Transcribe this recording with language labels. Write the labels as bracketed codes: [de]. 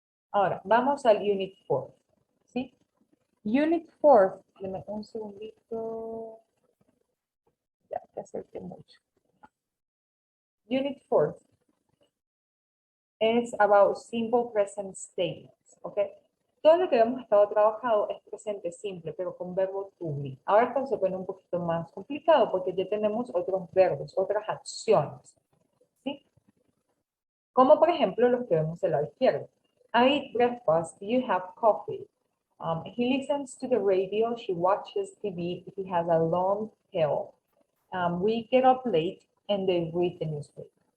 [es] Ahora, vamos al Unit 4. ¿Sí? Unit 4. Deme un segundito. Ya, te acerqué mucho. [en] Unit 4 es about simple present statements. [es] ¿Ok? Todo lo que hemos estado trabajando es presente simple, pero con verbo to be. Ahora esto se pone un poquito más complicado porque ya tenemos otros verbos, otras acciones. ¿Sí? Como por ejemplo los que vemos del lado izquierdo. [en] I eat breakfast, you have coffee. He listens to the radio, she watches TV, he has a long tail. We get up late and they read the newspaper.